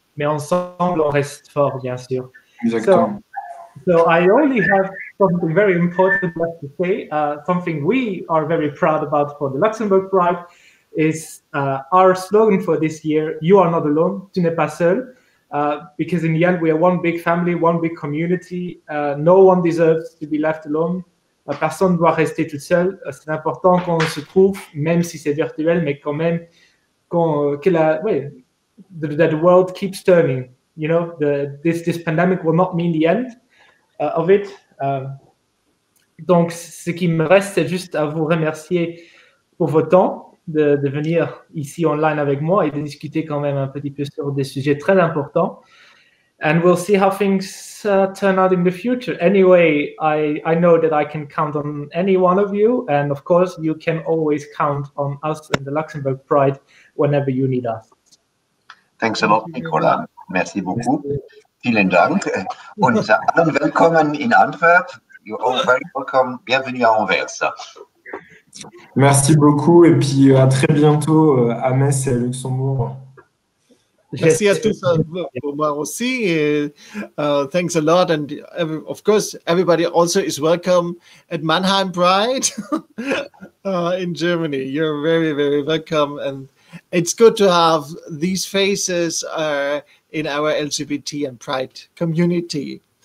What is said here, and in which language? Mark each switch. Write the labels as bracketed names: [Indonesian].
[French] Mais ensemble, on reste fort, bien sûr. Exactement. [English] So I only have something very important left to say. Something we are very proud about for the Luxembourg Pride is our slogan for this year, "You are not alone, [French] tu n'es pas seul." [English] Because in the end, we are one big family, one big community. No one deserves to be left alone. [French] Personne ne doit rester tout seul. C'est important qu'on se trouve, même si c'est virtuel, mais quand même [English] that the world keeps turning. You know, this pandemic will not mean the end of it. [French] Donc, ce qui me reste, c'est juste à vous remercier pour votre temps, de venir ici online avec moi et de discuter quand même un petit peu sur des sujets très importants. [English] And we'll see how things turn out in the future. Anyway, I know that I can count on any one of you. And of course, you can always count on us in the Luxembourg Pride whenever you need us. Thanks a lot, Nicolas. [French] Merci beaucoup. [German] Vielen Dank. Und allen willkommen in Antwerp. [English] You're all very welcome. [French] Bienvenue à Anvers. Merci beaucoup, et puis à très bientôt à Metz et à Luxembourg. Merci à tous pour moi aussi. [English] Thanks a lot, and of course, everybody also is welcome at Mannheim Pride in Germany. You're very, very welcome, and it's good to have these faces in our LGBT and Pride community.